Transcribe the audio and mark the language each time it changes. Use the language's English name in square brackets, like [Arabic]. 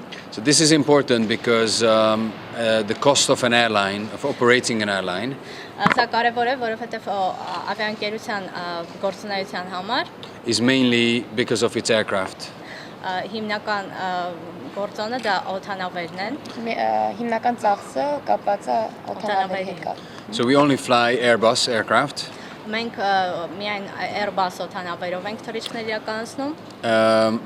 [English] So this is important because the cost of an airline, of operating an airline, [Armenian] Սա կարևոր է, որովհետև ավիաընկերության գործունեության համար [English] is mainly because of its aircraft. [Armenian] հիմնական գործոնը դա օդանավերն են։ Հիմնական ծախսը կապված է օդանավերի հետ։ [English] So we only fly Airbus aircraft. [Armenian] Մենք միայն Airbus օդանավերով ենք թռիչքներ իրականացնում։